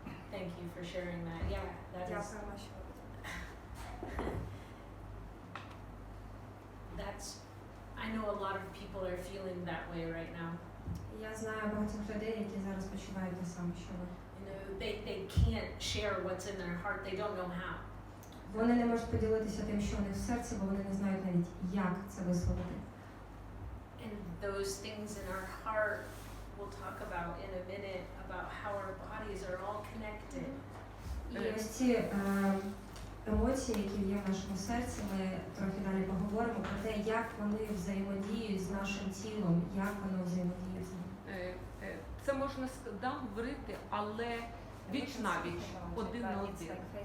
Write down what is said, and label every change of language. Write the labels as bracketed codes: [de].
[en] Thank you for sharing that. Yeah, that is. That's. I know a lot of people are feeling that way right now. [uk] Я знаю багатьох людей, які зараз почувають те саме, що ви. [en] You know, they can't share what's in their heart. They don't know how. [uk] Вони не можуть поділитися тим, що у них в серці, бо вони не знають навіть, як це висловити. [en] And those things in our heart, we'll talk about in a minute about how our bodies are all connected. [uk] І ось ці емоції, які є в нашому серці, ми трохи далі поговоримо про те, як вони взаємодіють з нашим тілом, як воно взаємодіє з ним. Це можна говорити, але віч на віч, один на один.